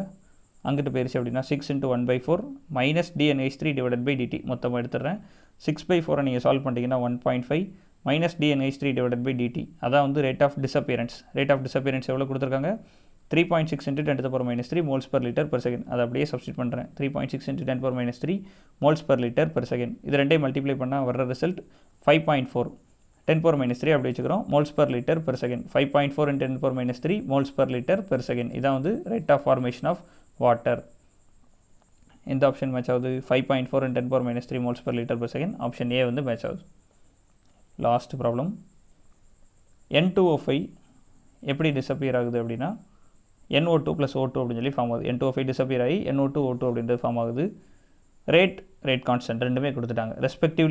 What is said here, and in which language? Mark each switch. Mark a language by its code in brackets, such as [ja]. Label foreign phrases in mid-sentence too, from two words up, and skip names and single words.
[ta] அங்கிட்டு போயிடுச்சு அப்படின்னா 6 × 1/4 [en] minus DNH3 divided by dt. [ta] மொத்தமாக எடுத்துடுறேன். 6/4 நீங்கள் சால்வ் பண்ணிட்டீங்கன்னா 1.5 [en] minus DNH3 divided by dt. [ta] அதான் வந்து [en] rate of disappearance. rate of disappearance [ta] எவ்வளோ கொடுத்துருக்காங்க? [en] 3.6 × 10⁻³ moles per liter per second. [ta] அதை அப்படியே சப்ஸ்டிட் பண்ணுறேன். [en] 3.6 × 10⁻³ moles per liter per second. [ta] இது ரெண்டையும் மல்டிப்ளை பண்ணால் வர்ற ரிசல்ட் 5.4. 10⁻³ அப்படி வச்சுக்கிறோம். [en] moles per liter per second. 5.4 × 10⁻³ moles per liter per second. [ta] இதான் வந்து [en] rate of formation of water. [ta] எந்த [en] option match [ta] ஆகுது? [en] 5.4 × 10⁻³ moles per liter per second. option A [ta] வந்து மேட்ச் ஆகுது. [en] last problem. [ta] N2O5 எப்படி டிஸப்பியர் ஆகுது அப்படின்னா NO2 + O2 அப்படின்னு சொல்லி ஃபார்ம் ஆகுது. N2O5 டிஸப்பியர் ஆகி NO2 O2 அப்படின்றது ஃபார்ம் ஆகுது. [en] rate constant [ta] ரெண்டுமே கொடுத்துட்டாங்க ரெஸ்பெக்டிவ்லி.